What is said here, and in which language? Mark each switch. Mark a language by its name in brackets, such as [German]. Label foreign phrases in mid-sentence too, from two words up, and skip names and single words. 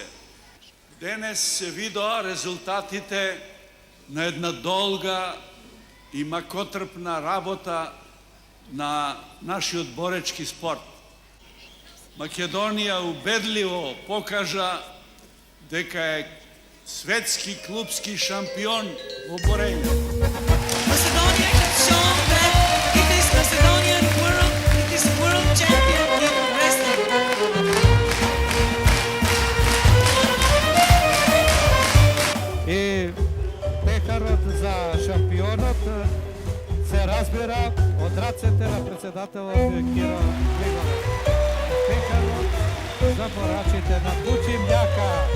[Macedonian] Денес се видоа резултатите на една долга и макотрпна работа на нашиот боречки спорт. Македонија убедливо покажа дека е светски клубски шампион во борење. [English] Macedonia has shown that it is Macedonian world, it is world champion in wrestling. [Macedonian] И пехарот за шампионот се разбира од рацете на председателот Киро Глигоров. Пехарот за борачите на Бучим јака.